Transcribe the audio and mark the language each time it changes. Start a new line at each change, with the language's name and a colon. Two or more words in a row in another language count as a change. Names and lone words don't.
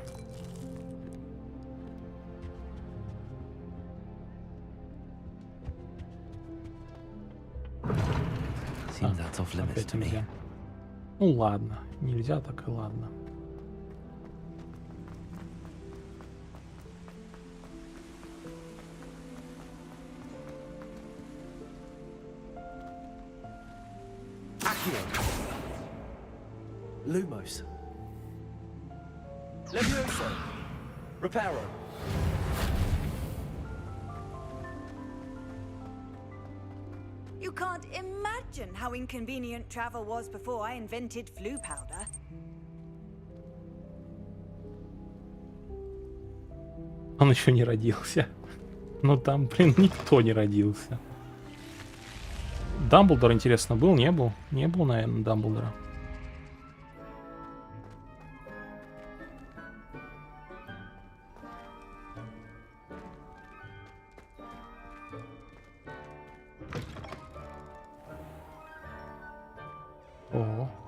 Russian: Опять нельзя. Ну ладно, нельзя, так и ладно.
Latin: Lumos. Levioso. Reparo.
English: You can't imagine how inconvenient travel was before I invented flu powder.
Russian: Он еще не родился. Ну там, блин, никто не родился. Дамблдор, интересно, был? Не был? Не был, наверное, Дамблдора. Ого.